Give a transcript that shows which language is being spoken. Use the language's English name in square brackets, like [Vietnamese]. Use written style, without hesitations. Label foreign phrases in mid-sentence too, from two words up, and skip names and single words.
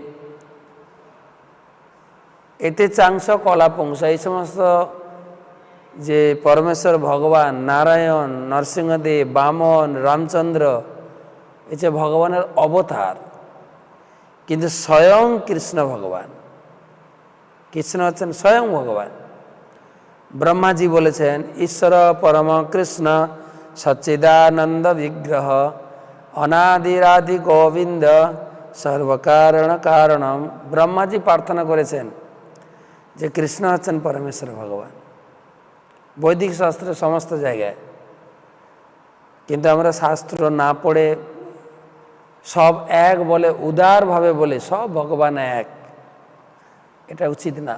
[Sanskrit] এতে চাংস কলাপুংস, [Bangla] এই সমস্ত যে পরমেশ্বর ভগবান, নারায়ণ, নরসিংহদেব, বামন, রামচন্দ্র, এই যে ভগবানের অবতার, কিন্তু স্বয়ং কৃষ্ণ ভগবান। কৃষ্ণ হচ্ছেন স্বয়ং ভগবান। ব্রহ্মাজি বলেছেন [Sanskrit] ঈশ্বর পরম কৃষ্ণ सच्चिदानंद विग्रह अनादिरादि गोविंद सर्वकारण कारणम। [Bangla] ব্রহ্মা জি প্রার্থনা করেছেন যে কৃষ্ণ হচ্ছেন পরমেশ্বর ভগবান, বৈদিক শাস্ত্রে সমস্ত জায়গায়। কিন্তু আমরা শাস্ত্র না পড়ে সব এক বলে, উদারভাবে বলে সব ভগবান এক, এটা উচিত না।